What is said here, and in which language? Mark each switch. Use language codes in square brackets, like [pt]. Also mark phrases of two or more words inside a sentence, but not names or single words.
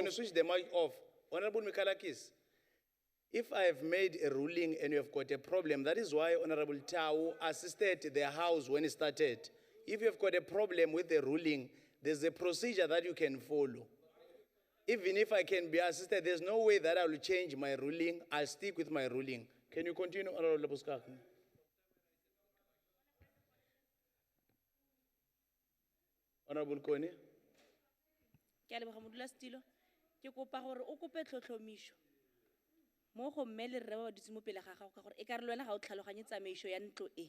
[en] Can you switch the mic off? Honorable Mikalakis, if I have made a ruling and you have got a problem, that is why Honorable Tau assisted the House when it started. If you've got a problem with the ruling, there's a procedure that you can follow. Even if I can be assisted, there's no way that I will change my ruling. I'll stick with my ruling. Can you continue, Honorable Labuskakni? Honorable Kone? [tn] Ke a leboga modulasetilo. Ke kopa gore o kope tlhotlhomišo mo go mme le rre ba ba dutse mo pele ga gago ka gore e ka re le wena ga o tlhaloganye tsamaišo ya ntlo e.